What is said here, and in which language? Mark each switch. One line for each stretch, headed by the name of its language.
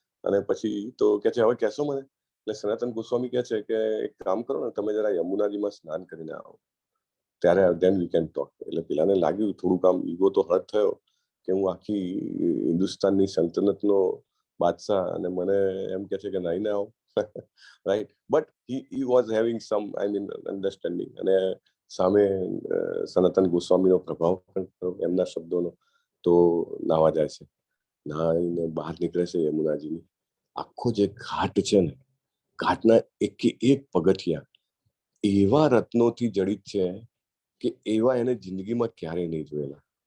Gujarati: અને પછી તો કે છે હવે કહેશો મને? એટલે સનાતન ગોસ્વામી કહે છે કે એક કામ કરો ને, તમે જરા યમુનાજીમાં સ્નાન કરીને આવો, ત્યારે
English: then we can talk.
Gujarati: એટલે પેલાને લાગ્યું થોડુંક આમ ઈગો તો હર્ટ થયો કે હું આખી હિન્દુસ્તાનની સલ્તનતનો બાદશાહ અને મને એમ કે છે કે નાઈને આવો, right.
English: But he was having some understanding.
Gujarati: અને સામે સનાતન ગોસ્વામીનો પ્રભાવ એમના શબ્દોનો. તો નાવા જાય છે, નાઈને બહાર નીકળે છે યમુનાજીની. આખો જે ઘાટ છે ને, ઘાટના એક પગથિયા એવા રત્નોથી જડિત છે કે એવા એને જિંદગીમાં ક્યારેય નહીં જોયેલા.